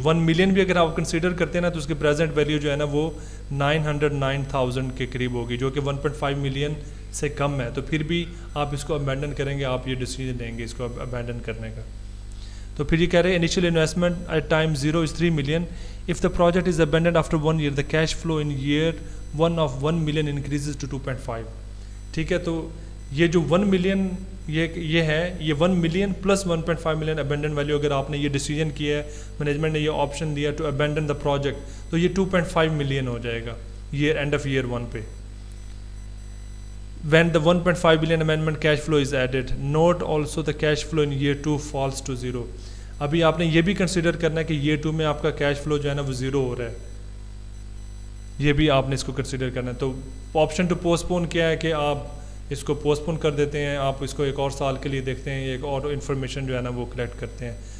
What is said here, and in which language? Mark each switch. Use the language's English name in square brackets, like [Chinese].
[Urdu] 1 million بھی اگر آپ کنسیڈر کرتے ہیں نا تو اس کی پریزنٹ ویلیو جو ہے نا وہ 909,000 کے قریب ہوگی, جو کہ 1.5 ملین سے کم ہے. تو پھر بھی آپ اس کو ابینڈن کریں گے, آپ یہ ڈیسیجن لیں گے اس کو ابینڈن کرنے کا. تو پھر یہ کہہ رہے ہیں [English] Initial investment at time 0 is 3 million. If the project is abandoned after 1 year the cash flow in year 1 of 1 million increases to 2.5. [Urdu] ٹھیک ہے. تو یہ جو 1 ملین یہ ہے, یہ 1 million plus 1.5 million abandon value, اگر آپ نے یہ ڈیسیجن کیا ہے, مینجمنٹ نے یہ آپشن دیا [English] to abandon the project, [Urdu] تو یہ 2.5 ملین ہو جائے گا ایئر اینڈ آف ایئر 1 پہ. [English] When the 1.5 billion amendment cash flow is added, note also the cash flow in year 2 falls to 0. [Urdu] ابھی آپ نے یہ بھی کنسیڈر کرنا ہے کہ year 2 میں آپ کا کیش فلو جو ہے نا وہ 0 ہو رہا ہے, یہ بھی آپ نے اس کو کنسیڈر کرنا ہے. تو آپشن ٹو پوسٹ پون کیا ہے کہ آپ اس کو پوسٹ پون کر دیتے ہیں, آپ اس کو ایک اور سال کے لیے دیکھتے ہیں, ایک اور انفارمیشن جو ہے نا وہ کلیکٹ کرتے ہیں.